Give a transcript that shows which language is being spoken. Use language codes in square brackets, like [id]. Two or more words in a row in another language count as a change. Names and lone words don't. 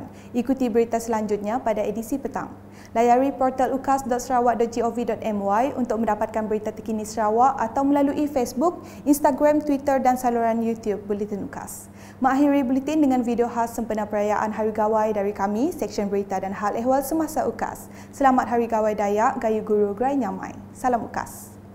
[ms] Ikuti berita selanjutnya pada edisi petang. Layari portal ukas.sarawak.gov.my untuk mendapatkan berita terkini Sarawak atau melalui Facebook, Instagram, Twitter dan saluran YouTube Buletin UKAS. Mengakhiri buletin dengan video khas sempena perayaan Hari Gawai dari kami, Seksyen Berita dan Hal Ehwal Semasa UKAS. Selamat Hari Gawai Dayak, [iba] Gayu Guru Gerai Nyamai. [ms] Salam UKAS.